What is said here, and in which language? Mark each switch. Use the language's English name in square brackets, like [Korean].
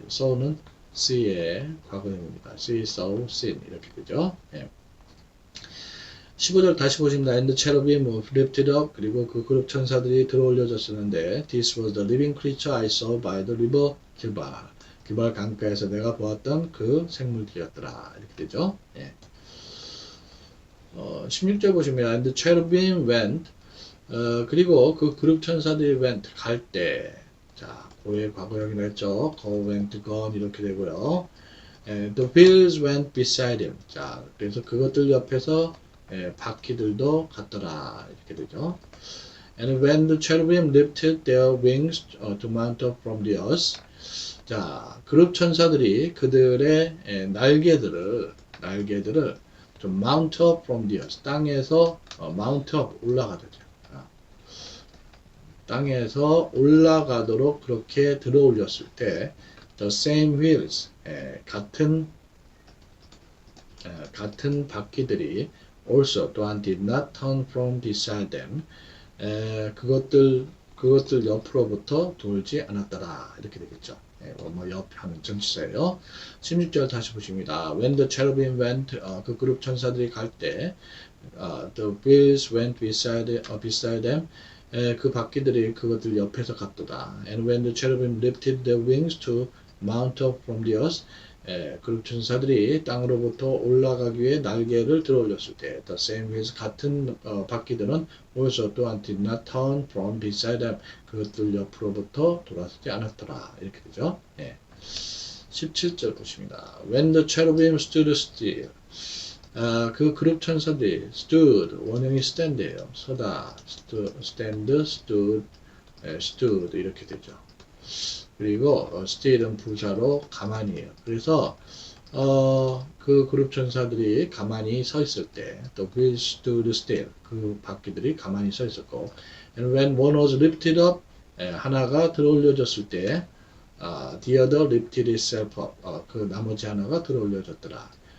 [Korean] saw는 see의 과거형입니다. see, saw, seen 이렇게 되죠. 15절 다시 보십니다. [English] And the cherubim were lifted up, [Korean] 그리고 그 그룹 천사들이 들어 올려졌었는데, [English] this was the living creature I saw by the river Keba, [Korean] 기발 강가에서 내가 보았던 그 생물들이었더라. 이렇게 되죠. 16절 보시면 [English] and the cherubim went, [Korean] 그리고 그 그룹 천사들이 went, 갈 때, 자, 고의 과거형이라 했죠. [English] go, went, gone [Korean] 이렇게 되고요. [English] The wheels went beside him. [Korean] 자, 그래서 그것들 옆에서 바퀴들도 갔더라. 이렇게 되죠. [English] And when the cherubim lifted their wings to mount up from the earth. [Korean] 자, 그룹 천사들이 그들의 날개들을 좀 [English] mount up from the earth, [Korean] 땅에서 mount up, 올라가죠. 땅에서 올라가도록 그렇게 들어 올렸을 때, [English] the same wheels, [Korean] 같은 바퀴들이 [English] also [Korean] 또한 [English] did not turn from beside them, [Korean] 그것들 옆으로부터 돌지 않았더라. 이렇게 되겠죠. 옆 하는 전치사예요. 16절 다시 보십니다. [English] When the cherubim went, [Korean] 그 그룹 천사들이 갈 때, [English] the wheels went beside them, [Korean] 그 바퀴들이 그것들 옆에서 갔도다. [English] And when the cherubim lifted their wings to mount up from the earth, [Korean] 그룹 천사들이 땅으로부터 올라가기 위해 날개를 들어 올렸을 때, [English] the same wheels, [Korean] 같은 바퀴들은 [English] also [Korean] 또한 [English] did not turn from beside them, [Korean] 그것들 옆으로부터 돌아서지 않았더라. 이렇게 되죠. 17절 보십니다. [English] When the cherubim stood still, [Korean] 그 그룹 천사들이 stood, 원형이 stand예요. 서다, stood 이렇게 되죠. 그리고 still은 부사로 가만히에요. 그래서 그 그룹 천사들이 가만히 서 있을 때, [English] the wheels stood still, [Korean] 그 바퀴들이 가만히 서 있었고, [English] and when one was lifted up, [Korean] 하나가 들어 올려졌을 때, [English] the other lifted itself up, [Korean] 그 나머지 하나가 들어 올려졌더라.